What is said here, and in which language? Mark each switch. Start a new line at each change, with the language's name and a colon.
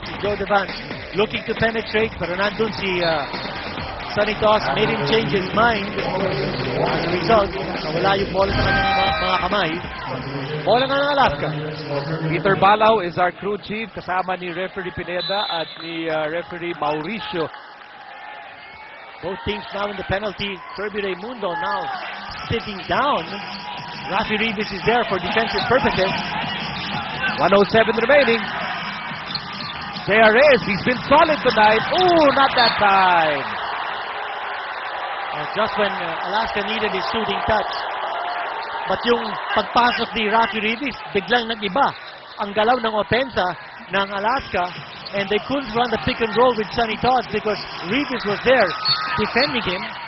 English: Si Joe Devance looking to penetrate,
Filipino: pero nandun si
English: Sonny Toss, made him change his mind. As a result,
Filipino: nawala yung bola sa kanyang mga kamay. Bola nga ng Alaska.
English: Peter Balaw is our crew chief, kasama ni referee Pineda at ni referee Mauricio. Both teams now in the penalty. Kirby Raimundo now sitting down. Rafi Rivas is there for defensive purposes. 107 remaining. There is. He's been solid tonight. Oh, not that time. Just when Alaska needed his shooting touch.
Filipino: But yung pagpasok ni Rafi Rivas, biglang nag-iba ang galaw ng opensa ng Alaska.
English: And they couldn't run the pick and roll with Sonny Toss because Rivas was there defending him.